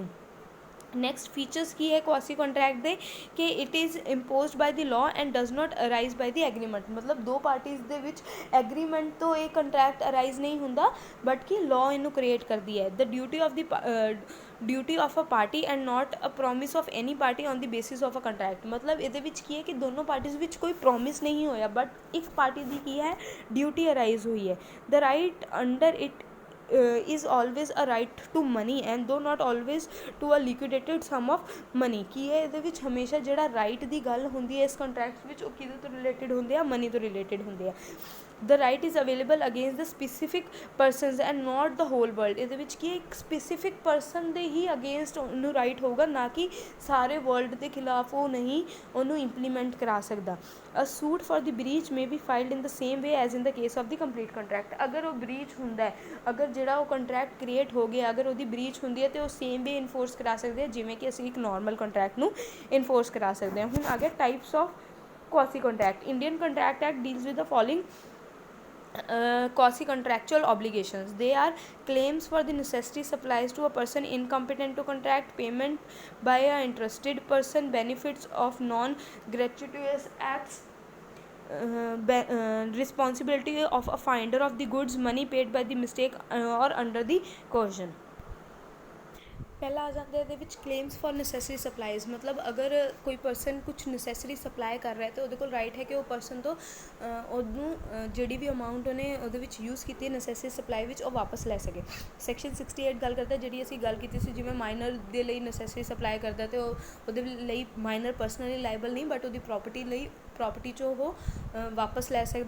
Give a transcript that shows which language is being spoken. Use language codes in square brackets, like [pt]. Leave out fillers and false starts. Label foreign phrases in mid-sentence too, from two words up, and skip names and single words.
[pa] ਨੈਕਸਟ ਫੀਚਰਸ ਕੀ ਹੈ [en] quasi contract [pa] ਦੇ ਕਿ [en] it is imposed by the law and does not arise by the agreement, [pa] ਮਤਲਬ ਦੋ ਪਾਰਟੀਜ਼ ਦੇ ਵਿੱਚ ਐਗਰੀਮੈਂਟ ਤੋਂ ਇਹ ਕੰਟਰੈਕਟ ਅਰਾਈਜ਼ ਨਹੀਂ ਹੁੰਦਾ ਬਟ ਕਿ ਲਾਅ ਇਹਨੂੰ ਕ੍ਰੀਏਟ ਕਰਦੀ ਹੈ। [en] the duty of a party and not a promise of any party on the basis of a contract, [pa] ਮਤਲਬ ਇਹਦੇ ਵਿੱਚ ਕੀ ਹੈ ਕਿ ਦੋਨੋਂ ਪਾਰਟੀਜ਼ ਵਿੱਚ ਕੋਈ ਪ੍ਰੋਮਿਸ ਨਹੀਂ ਹੋਇਆ ਬਟ ਇੱਕ ਪਾਰਟੀ ਦੀ ਕੀ ਹੈ [en] duty arise [pa] ਹੋਈ ਹੈ। [en] the right under it is always a right to money and though not always to a liquidated sum of money। [pa] ਕੀ ਹੈ ਇਹਦੇ ਵਿੱਚ ਹਮੇਸ਼ਾ ਜਿਹੜਾ ਰਾਈਟ ਦੀ ਗੱਲ ਹੁੰਦੀ ਹੈ ਇਸ ਕੰਟਰੈਕਟ ਵਿੱਚ ਉਹ ਕਿਹਦੇ ਤੋਂ ਰਿਲੇਟਿਡ ਹੁੰਦੇ ਆ, ਮਨੀ ਤੋਂ ਰਿਲੇਟਿਡ ਹੁੰਦੇ ਆ। [en] the right is available against the specific persons and not the whole world. [pa] ਇਹਦੇ ਵਿੱਚ ਕੀ ਇੱਕ [en] specific person [pa] ਦੇ ਹੀ ਅਗੇਂਸਟ ਉਹਨੂੰ ਰਾਈਟ ਹੋਊਗਾ, ਨਾ ਕਿ ਸਾਰੇ ਵਰਲਡ ਦੇ ਖਿਲਾਫ ਉਹ ਨਹੀਂ ਉਹਨੂੰ ਇੰਪਲੀਮੈਂਟ ਕਰਾ ਸਕਦਾ। [en] a suit for the breach may be filed in the same way as in the case of the complete contract. [pa] ਅਗਰ ਉਹ ਬ੍ਰੀਚ ਹੁੰਦਾ ਹੈ, ਅਗਰ ਜਿਹੜਾ ਉਹ ਕੰਟਰੈਕਟ ਕ੍ਰੀਏਟ ਹੋ ਗਿਆ ਅਗਰ ਉਹਦੀ ਬ੍ਰੀਚ ਹੁੰਦੀ ਹੈ ਤਾਂ ਉਹ [en] same way [pa] ਇਨਫੋਰਸ ਕਰਾ ਸਕਦੇ ਹਾਂ ਜਿਵੇਂ ਕਿ ਅਸੀਂ ਇੱਕ [en] normal contract [pa] ਨੂੰ ਇਨਫੋਰਸ ਕਰਾ ਸਕਦੇ ਹਾਂ। ਹੁਣ ਆ ਗਿਆ [en] types of quasi contract. Indian Contract Act deals with the following quasi contractual obligations. They are claims for the necessary supplies to a person incompetent to contract, payment by a interested person, benefits of non-gratuitous acts, responsibility of a finder of the goods, money paid by the mistake or under the coercion। [pa] ਪਹਿਲਾਂ ਆ ਜਾਂਦਾ ਇਹਦੇ ਵਿੱਚ [en] claims for necessary supplies, [pa] ਮਤਲਬ ਅਗਰ ਕੋਈ ਪਰਸਨ ਕੁਛ [en] necessary supply [pa] ਕਰ ਰਿਹਾ ਤਾਂ ਉਹਦੇ ਕੋਲ ਰਾਈਟ ਹੈ ਕਿ ਉਹ ਪਰਸਨ ਤੋਂ ਉਹਨੂੰ ਜਿਹੜੀ ਵੀ ਅਮਾਊਂਟ ਉਹਨੇ ਉਹਦੇ ਵਿੱਚ ਯੂਜ਼ ਕੀਤੀ ਹੈ [en] necessary supply [pa] ਵਿੱਚ ਉਹ ਵਾਪਸ ਲੈ ਸਕੇ। ਸੈਕਸ਼ਨ 68 ਗੱਲ ਕਰਦਾ ਜਿਹੜੀ ਅਸੀਂ ਗੱਲ ਕੀਤੀ ਸੀ, ਜਿਵੇਂ ਮਾਈਨਰ ਦੇ ਲਈ [en] necessary supply [pa] ਕਰਦਾ ਅਤੇ ਉਹਦੇ ਲਈ ਮਾਈਨਰ [en] personally liable [pa] ਨਹੀਂ ਬਟ ਉਹਦੀ ਪ੍ਰੋਪਰਟੀ 'ਚੋਂ ਉਹ ਵਾਪਸ ਲੈ ਸਕਦਾ।